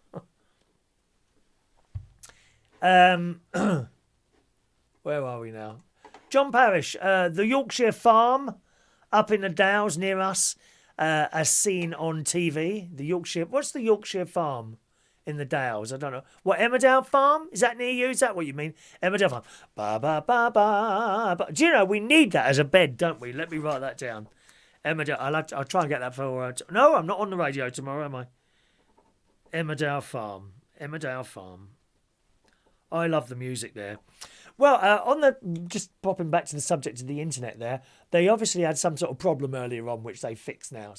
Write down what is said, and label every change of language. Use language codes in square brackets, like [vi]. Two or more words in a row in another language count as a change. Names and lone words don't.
[en] Where are we now? John Parrish, the Yorkshire farm up in the Downs near us, as seen on TV. The Yorkshire, what's the Yorkshire farm in the Dales? I don't know. What, Emmerdale Farm? Is that near you? Is that what you mean? Emmerdale Farm. Ba ba ba ba ba. Do you know we need that as a bed, don't we? Let me write that down. Emmerdale. I'll try and get that for. No, I'm not on the radio tomorrow, am I? Emmerdale Farm. Emmerdale Farm. I love the music there. Well, just popping back to the subject of the internet there, they obviously had some sort of problem earlier on, which they fixed now.